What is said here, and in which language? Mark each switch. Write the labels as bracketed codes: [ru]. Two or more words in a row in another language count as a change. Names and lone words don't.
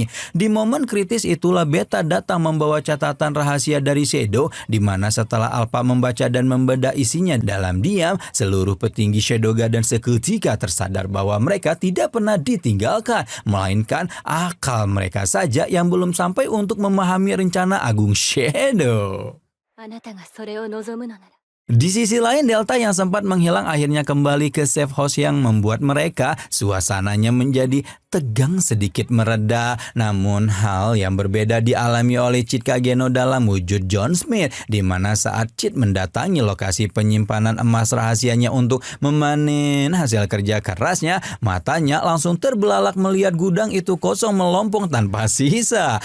[id] Di momen kritis itulah Beta datang membawa catatan rahasia dari Shadow, di mana setelah Alpha membaca dan membedah isinya dalam diam, seluruh petinggi Shadow Garden seketika tersadar bahwa mereka tidak pernah ditinggalkan, melainkan akal mereka saja yang belum sampai untuk memahami rencana agung Shadow. [ja] あなたがそれを望むのなら [id] Di sisi lain, Delta yang sempat menghilang akhirnya kembali ke [en] safe house [id] yang membuat mereka suasananya menjadi tegang sedikit mereda. Namun hal yang berbeda dialami oleh Chit Kageno dalam wujud John Smith, di mana saat Chit mendatangi lokasi penyimpanan emas rahasianya untuk memanen hasil kerja kerasnya, matanya langsung terbelalak melihat gudang itu kosong melompong tanpa sisa.